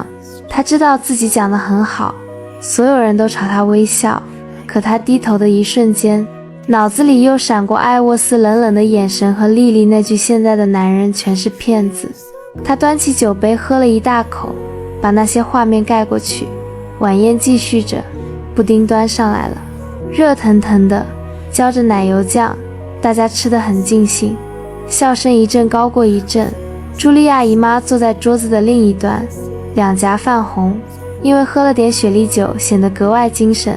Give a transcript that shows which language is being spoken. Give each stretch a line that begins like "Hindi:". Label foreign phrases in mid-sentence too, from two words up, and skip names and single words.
Chinese: 他知道自己講得很好，所有人都朝他微笑，可他低頭的一瞬間，腦子裡又閃過艾沃斯冷冷的眼神和莉莉那句現在的男人全是騙子。他端起酒杯喝了一大口，把那些畫面蓋過去。晚宴繼續着，布丁端上來了，熱騰騰的，澆着奶油醬，大家吃得很盡興，笑聲一陣高過一陣。茱莉亞姨媽坐在桌子的另一端，兩頰泛紅，因為喝了點雪莉酒，顯得格外精神。